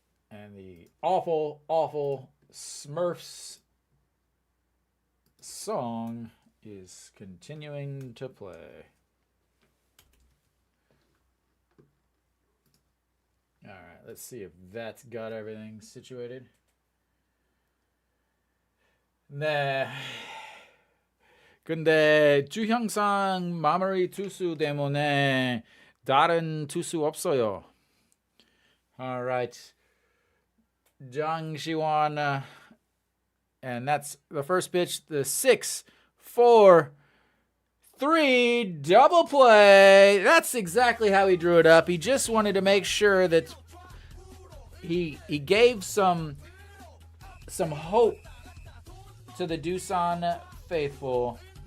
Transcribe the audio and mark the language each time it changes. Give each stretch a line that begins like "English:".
English: And the awful, awful Smurfs song is continuing to play. All right, let's see if that's got everything situated.
Korean: 네. 근데 주형상 마무리 투수 때문에 다른 투수 없어요.
English: All right. Jang Shi-won, and that's the first pitch, the 6-4-3 double play. That's exactly how he drew it up. He just wanted to make sure that he gave some hope to the Doosan faithful.